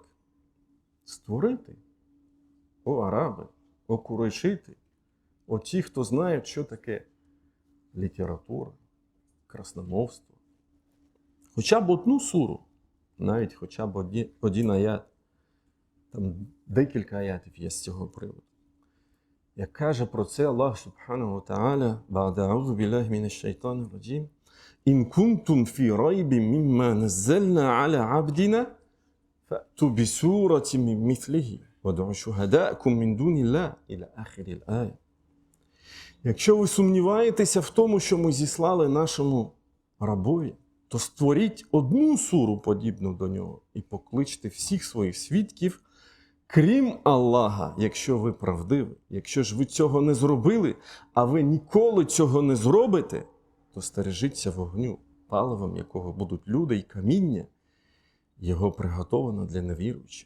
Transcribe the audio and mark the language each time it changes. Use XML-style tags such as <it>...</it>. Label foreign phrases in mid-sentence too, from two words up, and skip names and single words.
<uk>Створити, о араби, о курейшити, о ті, хто знають, що таке література, красномовство. Хоча б одну суру, навіть хоча б один аят, там декілька аятів є з цього приводу. Як каже про це Аллах</uk> <ar>سبحانه وتعالى, «بعد أعوذ بالله من الشيطان الرجيم إن كنتم في ريب مما نزلنا على عبدنا, فأتوا بسورة من مثله وادعوا شهداءكم من دون الله إلى آخر الآية.</ar> <uk>Якщо ви сумніваєтеся в тому, що ми зіслали нашому рабові, то створіть одну суру, подібну до нього, і покличте всіх своїх свідків, крім Аллаха, якщо ви правдиві. Якщо ж ви цього не зробили, а ви ніколи цього не зробите, то стережіться вогню, паливом якого будуть люди і каміння, його приготовано для невіруючих.</uk>